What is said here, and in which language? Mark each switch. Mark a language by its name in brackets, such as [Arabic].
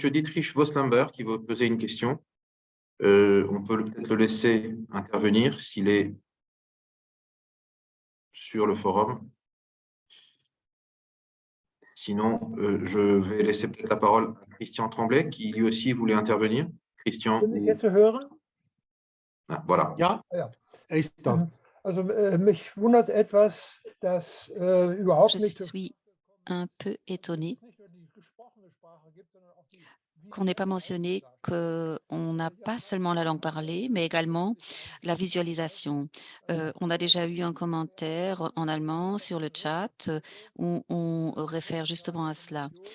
[French] Dietrich Voslamber qui veut poser une question. On peut peut-être le laisser intervenir s'il est sur le forum. Sinon, je vais laisser peut-être la parole à Christian Tremblay, qui lui aussi voulait intervenir. Christian. Ah, voilà. [German] Ja, er ist da. Also, mich wundert etwas, dass überhaupt nicht. [French] Je suis un peu étonné qu'on n'ait pas mentionné qu'on n'a pas seulement la langue parlée, mais également la visualisation. On a déjà eu un commentaire en allemand sur le chat où on réfère justement à cela.